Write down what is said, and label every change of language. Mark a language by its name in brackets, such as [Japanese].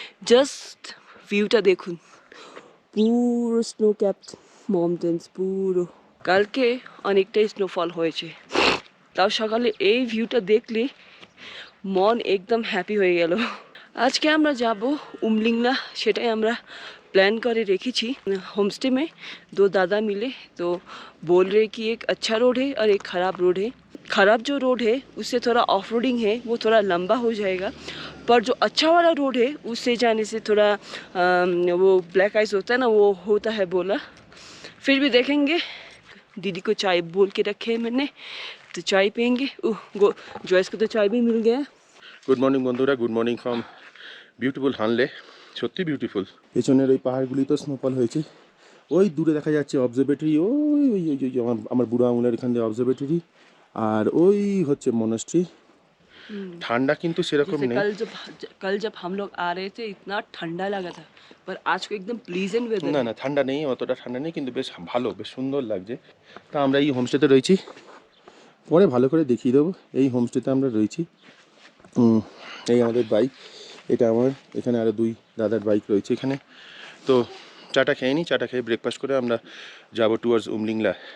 [Bangla] Just viewটা দেখুন, পুরো snow ক্যাপড mountains পুরো। কালকে অনেকটাই স্নোফল হয়েছে, তাও সকালে এই ভিউটা দেখলে মন একদম হ্যাপি হয়ে গেল। আজকে আমরা যাব উমলিংলা, সেটাই আমরা प्लान करे रेखी छी। [Hindi] होम स्टे में 2 दादा मिले तो बोल रहे कि एक अच्छा रोड है और एक ख़राब रोड है। ख़राब जो रोड है उससे थोड़ा ऑफ रोडिंग है, वो थोड़ा लंबा हो जाएगा, पर जो अच्छा वाला रोड है उससे जाने से थोड़ा वो ब्लैक आइस होता है ना, वो होता है बोला। फिर भी देखेंगे। दीदी को चाय बोल के रखे है मैंने, तो चाय पियेंगे। जॉयस को तो चाय भी मिल गया। [English] Good morning बंधुरा, good morning from beautiful Hanle. [Bangla] সত্যি বিউটিফুল। পেছনের ওই পাহাড়গুলি তো স্নোফল হয়েছে। ওই দূরে দেখা যাচ্ছে অবজারভেটরি, ওই ওই ওই ওই আমার বুড়ো আঙুলের এখান থেকে অবজারভেটরি, আর ওই হচ্ছে মনাস্ট্রি। ঠান্ডা কিন্তু সেরকম নেই। [Hindi] कल जब हम लोग आ रहे थे इतना ठंडा लगा था, पर आज को एकदम प्लीजेंट वेदर। [Bangla] না না, ঠান্ডা নেই, অতটা ঠান্ডা নেই, কিন্তু বেশ ভালো, বেশ সুন্দর লাগছে। তা আমরা এই হোমস্টেতে রয়েছি, পরে ভালো করে দেখিয়ে দেবো। এই হোমস্টেতে আমরা রয়েছি। এই আমাদের বাইক, এটা আমার, এখানে আরও 2 দাদার বাইক রয়েছে এখানে। তো চাটা খেয়ে নিই, চাটা খেয়ে ব্রেকফাস্ট করে আমরা যাবো টুয়ার্ডস উমলিংলা।